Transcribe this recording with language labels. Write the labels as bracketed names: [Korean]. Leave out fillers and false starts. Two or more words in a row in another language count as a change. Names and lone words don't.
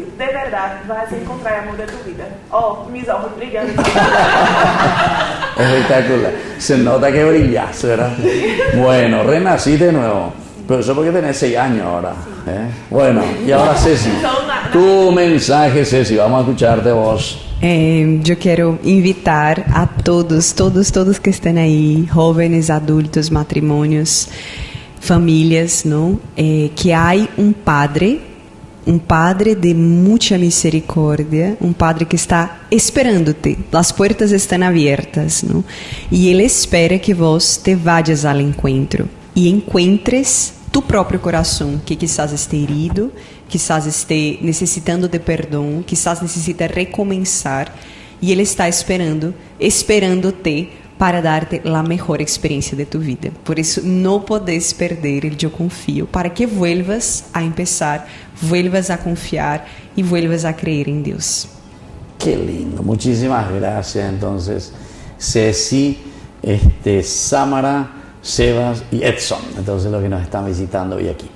[Spanish] De verdad, vas a encontrar el amor de tu vida. Oh, mis ojos brillan. Espectacular. Se nota que brillas, ¿verdad? Bueno, renací de nuevo. Pero eso porque tenés 6 años ahora. Bueno, y ahora Ceci. Tu mensaje, Ceci. Vamos a escucharte vos. [Portuguese] Eu quero invitar a todos que estão aí, jovens, adultos, matrimônios, famílias, não? Que há um Padre de muita misericórdia, um Padre que está esperando-te, as portas estão abertas, não? E Ele espera que [Spanish] vos te vayas [Portuguese] ao encontro e encontres tu próprio coração, que quizás esteja herido, quizás esteja necessitando de perdão, quizás necessita recomeçar, [Spanish] y Él está esperándote para darte la mejor experiencia de tu vida. Por eso no podés perder el yo confío, para que vuelvas a empezar, vuelvas a confiar y vuelvas a creer en Dios. Qué lindo, muchísimas gracias. Entonces, Ceci, Samara, Sebas y Edson, entonces los que nos están visitando hoy aquí.